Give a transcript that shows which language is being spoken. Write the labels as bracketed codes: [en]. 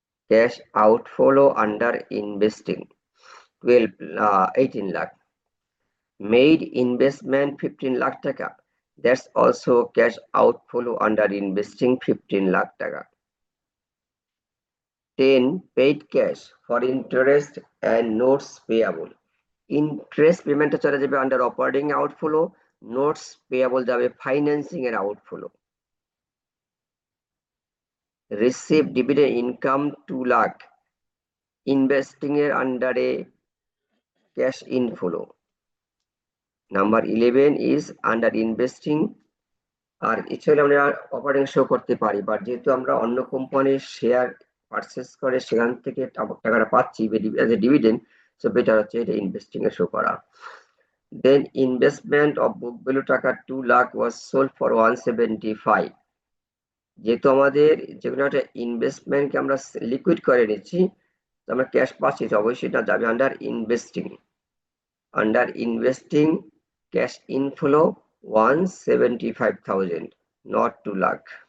[en] Cash outflow under investing 18 lakh. Made investment 15 lakh taka, that's also cash outflow under investing 15 lakh taka. 10, paid cash for interest and notes payable. [bn] Interest পেমেন্টটা চলে যাবে under operating outflow, notes payable যাবে financing এর outflow. Receive dividend income 2 lakh, investing এর আন্ডারে cash inflow. [en] number 11 is under investing, [bn] আর ইচ্ছা আমরা অপারেটিং শো করতে পারি, বাট যেহেতু আমরা অন্য কোম্পানির শেয়ার পারচেস করে সেখান থেকে টাকাটা পাচ্ছি as a dividend, so better হচ্ছে এটা ইনভেস্টিং এ শো করা। [en] Then investment of book value taka 2 lakh was sold for 175. [bn] যেহেতু আমাদের যেকোনো একটা ইনভেস্টমেন্টকে আমরা লিকুইড করে নিচ্ছি, আমরা ক্যাশ পাচ্ছি, অবশ্যই এটা যাবে under investing. Under investing cash inflow 175,000, [en] not 2 lakh.